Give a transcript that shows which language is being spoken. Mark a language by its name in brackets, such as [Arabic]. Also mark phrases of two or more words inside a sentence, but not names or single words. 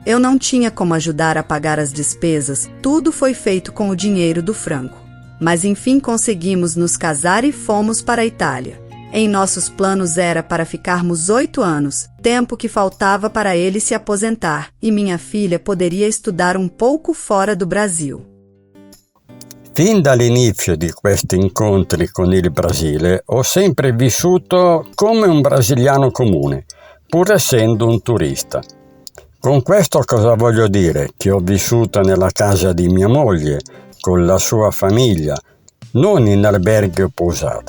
[Portuguese] Eu não tinha como ajudar a pagar as despesas, tudo foi feito com o dinheiro do Franco. Mas enfim conseguimos nos casar e fomos para a Itália. Em nossos planos era para ficarmos 8 anos, tempo que faltava para ele se aposentar, e minha filha poderia estudar um pouco fora do Brasil. [Italian] Fin dall'inizio di questi incontri con il Brasile ho sempre vissuto come un brasiliano comune, pur essendo un turista. Con questo cosa voglio dire? Che ho vissuto nella casa di mia moglie, con la sua famiglia, non in alberghi o posata.